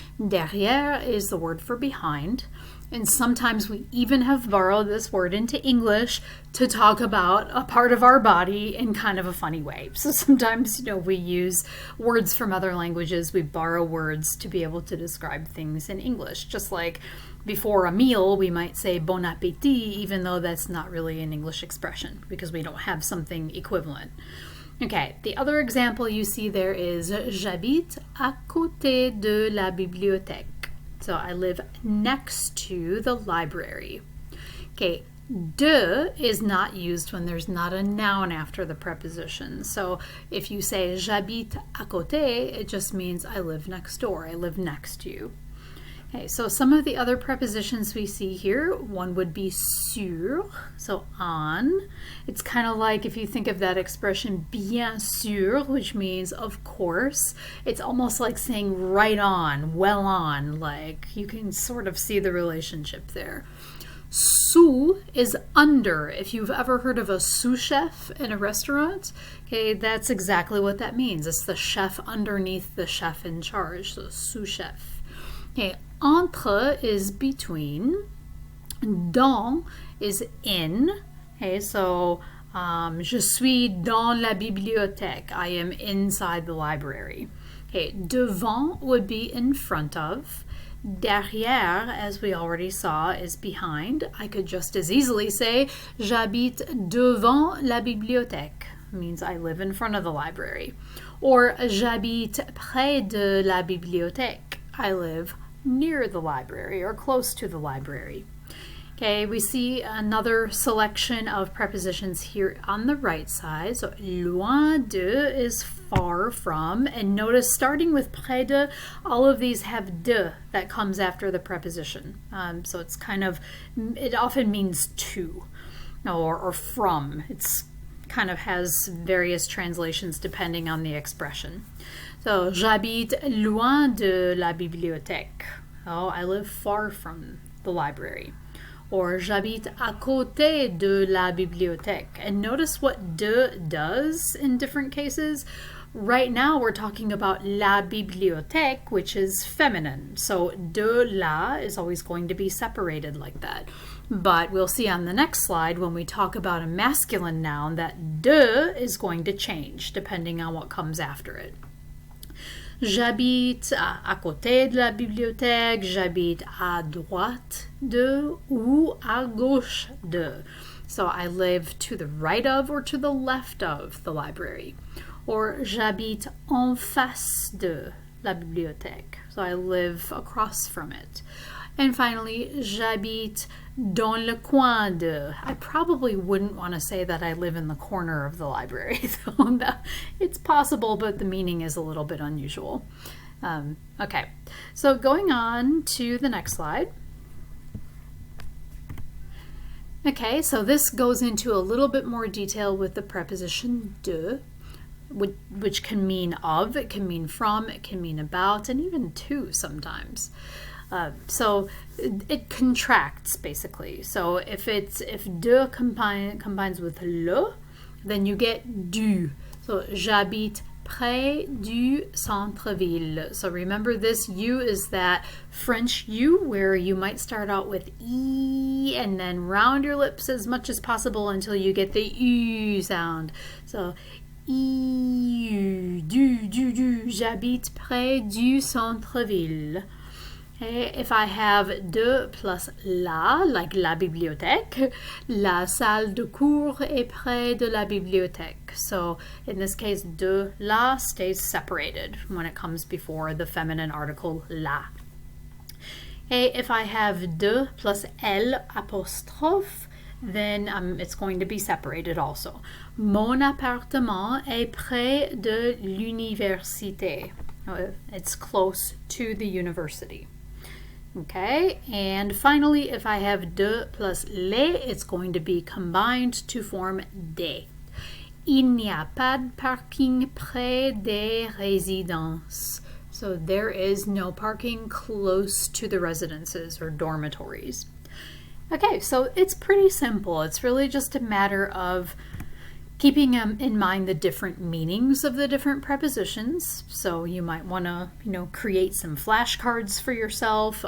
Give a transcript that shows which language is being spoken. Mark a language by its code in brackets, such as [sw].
[en] Derrière is the word for behind, and sometimes we even have borrowed this word into English to talk about a part of our body in kind of a funny way. So sometimes, we use words from other languages. We borrow words to be able to describe things in English, just like before a meal, we might say bon appétit, even though that's not really an English expression because we don't have something equivalent. Okay, the other example you see there is [fr] J'habite à côté de la bibliothèque. [en] So I live next to the library. Okay, de is not used when there's not a noun after the preposition. So if you say [fr] J'habite à côté, [en] it just means I live next door, I live next to you. Okay, so some of the other prepositions we see here, one would be sur, so on. It's kind of like if you think of that expression bien sûr, which means of course. It's almost like saying right on, well on, like you can sort of see the relationship there. Sous is under. If you've ever heard of a sous chef in a restaurant, okay, that's exactly what that means. It's the chef underneath the chef in charge, so sous chef. Okay, entre is between. Dans is in. [fr] Okay, so je suis dans la bibliothèque. [en] I am inside the library. Okay, devant would be in front of. Derrière, as we already saw, is behind. I could just as easily say [fr] j'habite devant la bibliothèque. [en] It means I live in front of the library. [fr] Or j'habite près de la bibliothèque. [en] I live near the library or close to the library. Okay, we see another selection of prepositions here on the right side. So loin de is far from, and notice starting with près de, all of these have de that comes after the preposition. So it's it often means to or from. It's kind of has various translations depending on the expression. So, [fr] j'habite loin de la bibliothèque. [en] Oh, I live far from the library. [fr] or j'habite à côté de la bibliothèque. [en] And notice what de does in different cases. Right now we're talking about la bibliothèque, which is feminine. So de la is always going to be separated like that. But we'll see on the next slide when we talk about a masculine noun that de is going to change depending on what comes after it. [fr] J'habite à côté de la bibliothèque, j'habite à droite de ou à gauche de. [en] So I live to the right of or to the left of the library. [fr] Or j'habite en face de la bibliothèque. [en] So I live across from it. And finally, [fr] j'habite dans le coin de. [en] I probably wouldn't want to say that I live in the corner of the library, though. It's possible, but the meaning is a little bit unusual. Okay, so going on to the next slide. Okay, so this goes into a little bit more detail with the preposition de, which can mean of, it can mean from, it can mean about, and even to sometimes. So it contracts basically. So if de combines with le, then you get du. [fr] So j'habite près du centre-ville. [en] So remember this U is that French U where you might start out with E and then round your lips as much as possible until you get the U sound. [fr] So du, j'habite près du centre-ville. [en] Okay, if I have [fr] de plus la, like la bibliothèque, la salle de cours est près de la bibliothèque. [en] So in this case, de la stays separated when it comes before the feminine article la. Okay, if I have de plus L apostrophe, then it's going to be separated also. [fr] Mon appartement est près de l'université. [en] It's close to the university. Okay, and finally, if I have de plus les, it's going to be combined to form des. [fr] Il n'y a pas de parking près des résidences. [en] So there is no parking close to the residences or dormitories. Okay, so it's pretty simple. It's really just a matter of keeping in mind the different meanings of the different prepositions. So you might want to, create some flashcards for yourself.